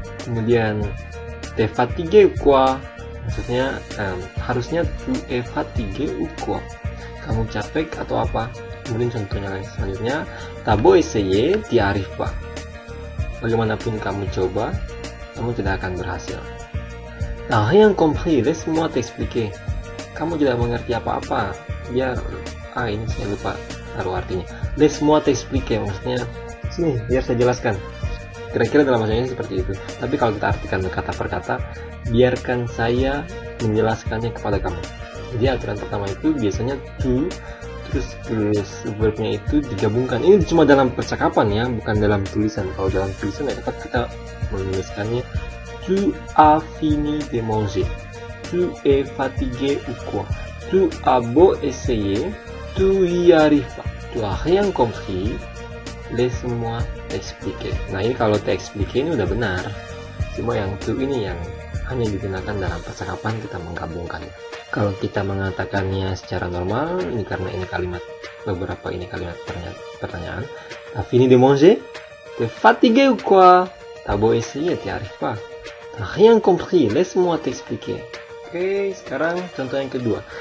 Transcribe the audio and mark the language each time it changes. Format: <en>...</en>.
<id>Kemudian</id> <fr>t'es fatigué ou quoi,</fr> <id>maksudnya harusnya</id> <fr>tu es fatigué ou quoi,</fr> <id>kamu capek atau apa. Kemudian contohnya selanjutnya,</id> <fr>t'as beau essayer, t'y arrives pas.</fr> <id>Bagaimanapun kamu coba, kamu tidak akan berhasil.</id> <fr>T'as rien compris, laisse-moi t'expliquer.</fr> <id>Kamu tidak mengerti apa-apa. Ini saya lupa taruh artinya.</id> <fr>Laisse-moi t'expliquer,</fr> <id>maksudnya sini biar saya jelaskan. Kira-kira dalam bahasa Inggris seperti itu. Tapi kalau kita artikan kata per kata, biarkan saya menjelaskannya kepada kamu. Jadi aturan pertama itu biasanya tu, terus verbnya itu digabungkan. Ini cuma dalam percakapan ya, bukan dalam tulisan. Kalau dalam tulisan ya tetap kita menuliskannya</id> <fr>tu as fini de manger, tu es fatigué ou quoi, tu as beau essayer, tu y arrives pas, tu as rien compris, laisse-moi t'expliquer.</fr> <id>Nah ini kalau t'expliquer ini udah benar, cuma yang tu ini yang hanya digunakan dalam percakapan kita menggabungkannya. Kalau kita mengatakannya secara normal, ini karena ini beberapa kalimat pertanyaan.</id> <fr>T'as fini de manger? T'es fatigué ou quoi? T'as beau essayer, t'y arrives pas. T'as rien compris, laisse-moi t'expliquer.</fr> <id>Oke, sekarang contoh yang kedua.</id>